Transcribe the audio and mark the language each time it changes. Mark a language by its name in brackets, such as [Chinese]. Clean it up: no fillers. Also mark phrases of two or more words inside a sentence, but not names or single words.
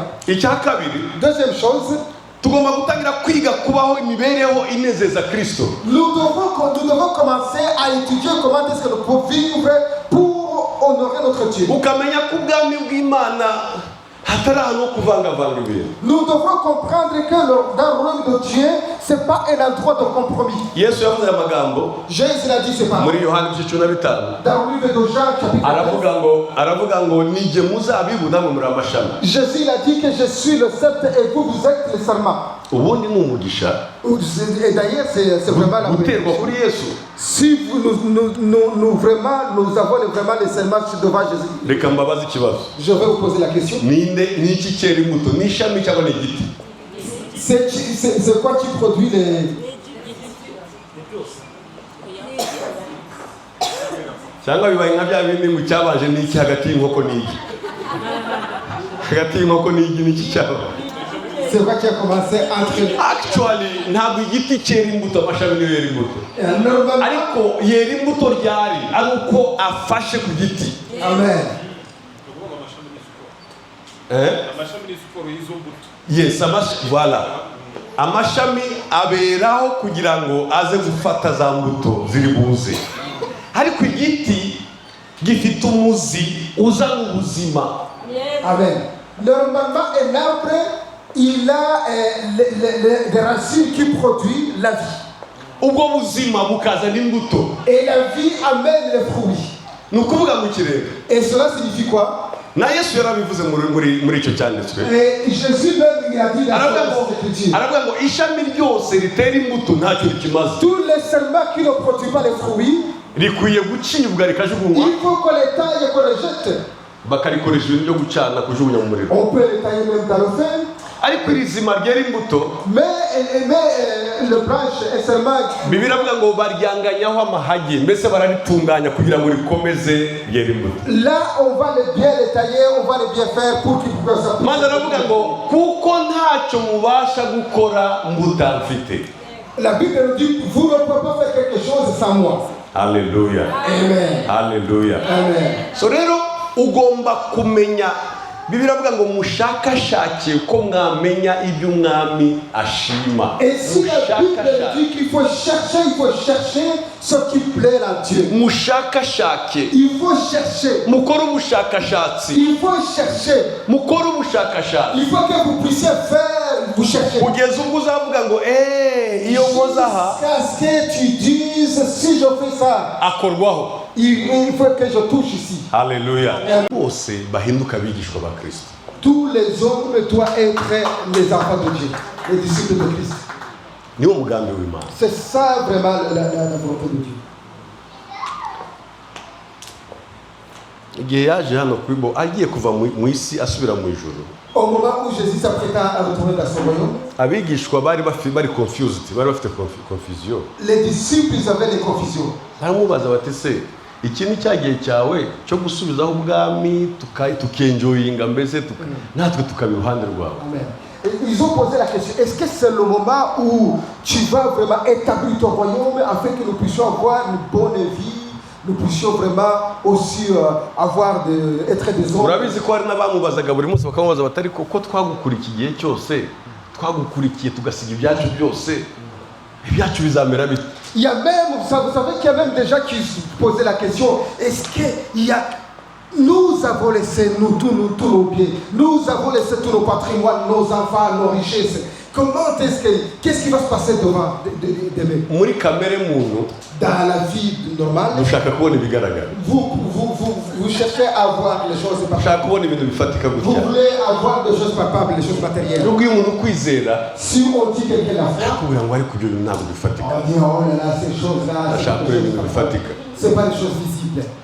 [French] Deuxième chose, [Kinyarwanda] tugomba gutangira kwiga kubaho imibereho inezeza Kristo. [French] Nous devons commencer à étudier comment est-ce que nous pouvons vivre pour honorer notre Dieu. [Kinyarwanda] Ukamenya ko ubwami bw'Imana hatari ahantu ho kuvangavanga ibintu. [French] Nous devons comprendre que dans le royaume de Dieu, c'est pas un endroit de compromis. [Kinyarwanda] Yesu yavuze amagambo. [French] Jésus a dit ces paroles. [Kinyarwanda] Muri Yohana 15. [French] Dans le livre de Jean chapitre 15. [Kinyarwanda] Aravuga ngo nije muzabibu namwe muri amashami. [French] Jésus il a dit que je suis le cep et vous êtes les sarments. [Kinyarwanda] Ubundi ni umugisha. [French] Et d'ailleurs c'est vraiment la [Kinyarwanda] guterwa kuri Yesu. [French] Si nous vraiment nous avons vraiment les serments devant Jésus. [Kinyarwanda] Reka mbabaze ikibazo. [French] Je vais vous poser la question. [Kinyarwanda] Niki cyera imbuto ni ishami cyangwa ni igiti? [French] C'est quoi qui produit les [Kinyarwanda] cyangwa bibaye nka bya bindi mu cyabanje n'iki hagati y'inkoko n'igi. Hagati y'inkoko n'igi n'iki cyaba. [French] C'est quoi qui a commencé entre [Kinyarwanda] actually ntabwo igiti cyera imbuto amashami niyo yera imbuto. Ariko yera imbuto ryari ari uko afashe ku giti. Amen. [French] Yes, voilà. [Kinyarwanda] Amashami aberaho kugira ngo aze gufata za mbuto ziri buze. Ariko igiti gifite umuzi uzana ubuzima. Amen. [French] Normalement un arbre il a des racines qui produisent la vie. [Kinyarwanda] Ubwo buzima bukazana imbuto. [French] Et la vie amène les fruits. [Kinyarwanda] Nukuvuga mu kirere. [French] Et cela signifie quoi? [Kinyarwanda] Na Yesu yarabivuze muri icyo cyanditswe. [French] Jésus même il a dit dans Écriture. [Kinyarwanda] Aravuga ngo ishami ryose ritera imbuto ntacyo rikimaze. [French] Tous les serments qui ne produisent pas les fruits [Kinyarwanda] rikwiye gucibwa rikajugunywa. [French] Il faut qu'on les taille et qu'on les jette. [Kinyarwanda] Bakarikoresha ibintu byo gucana kujugunya mu muriro. [French] On peut les tailler même dans le feu. [Kinyarwanda] Ariko irizima ryera imbuto. [French] Mais le branche est seulement. [Kinyarwanda] Bibiliya avuga ngo baryanganyaho amahage mbese bararitunganya kugira ngo rikomeze ryera imbuto. [French] Là on va les bien les tailler, on va les bien faire pour qu'ils puissent sortir. [Kinyarwanda] Maze aravuga ngo kuko ntacyo mubasha gukora mudafite. [French] La Bible nous dit vous ne pouvez pas faire quelque chose sans moi. Alléluia. Amen. Alléluia. Amen. [Kinyarwanda] So rero ugomba kumenya Bibiliya avuga ngo mushakashake ko mwamenya ibyo umwami ashima. [French] Et si la Bible dit qu'il faut chercher ce qui plaît à Dieu. [Kinyarwanda] Mushakashake. [French] Il faut chercher. [Kinyarwanda] Mukore ubushakashatsi. [French] Il faut chercher. [Kinyarwanda] Mukore ubushakashatsi. [French] Il faut que vous puissiez faire, vous chercher. [Kinyarwanda] Kugeza ubwo uzavuga ngo iyo nkoze aha. [French] Qu'est-ce que tu dises si je fais ça? [Kinyarwanda] Akorwaho. [French] Il faut que je touche ici. Alléluia. [Kinyarwanda] Bose bahinduka abigishwa ba Kristo. [French] Tous les hommes doivent être les enfants de Dieu, les disciples de Christ. [Kinyarwanda] Niwo mugambi w'Imana. [French] C'est ça vraiment la volonté de Dieu. [Kinyarwanda] igihe yaje hano kuri bo agiye kuva mu isi asubira mu ijuru. [French] Au moment où Jésus s'apprêtait à retourner dans son royaume, [Kinyarwanda] abigishwa bari confused, bari bafite confusion. [French] Les disciples ils avaient des confusions. [Kinyarwanda] Baramubaza bati se iki ni cyagiye cyawe cyo gusubizaho ubwami tukenjoyinga mbese natwe tukabi ruhande rwawe. Amen. [French] Ils ont posé la question, est-ce que c'est le moment où tu vas vraiment établir ton royaume afin que nous puissions avoir une bonne vie, nous puissions vraiment aussi être des hommes. [Kinyarwanda] Urabizi ko hari n'abamubazaga buri munsi bakamubaza batari ko twagukurikiye cyose twagukurikiye tugasiga ibyacu byose ibyacu bizamera bite. [French] Il y a même, vous savez qu'il y a même des gens qui se posaient la question, est-ce qu'il y a... Nous avons laissé tous nos biens, nous avons laissé tous nos patrimoines, nos enfants, nos richesses. Comment qu'est-ce qui va se passer demain? [Kinyarwanda] Muri kamere muntu, [French] dans la vie normale, vous cherchez à avoir les choses palpables. Vous voulez avoir des choses palpables, les choses matérielles. Si on dit quelqu'un la foi, on dit oh là là, ces choses-là, c'est pas des choses visibles.